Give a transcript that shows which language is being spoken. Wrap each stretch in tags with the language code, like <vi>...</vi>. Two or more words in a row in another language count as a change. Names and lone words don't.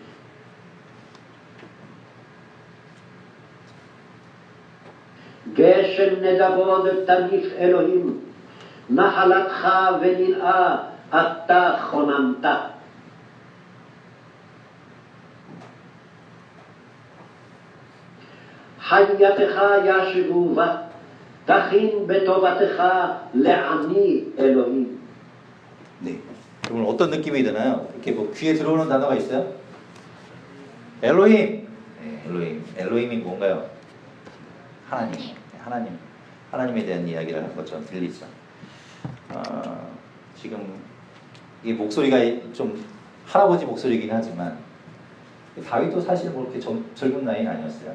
<he>גשם נדבות תניף אלוהים, נחלתך ונלאה אתה כוננת. חייתך ישבו בה, תכין בטובתך לעני אלוהים.</he> <ko>네. 여러분 어떤 느낌이 드나요? 이렇게 뭐 귀에 들어오는 단어가 있어요? 엘로힘. 네, 엘로힘. 엘로힘이 뭔가요? 하나님. 하나님에 대한 이야기를 한 것처럼 들리죠. 지금 이 목소리가 좀 할아버지 목소리이긴 하지만 다윗도 사실 뭐 그렇게 젊은 나이는 아니었어요.</ko>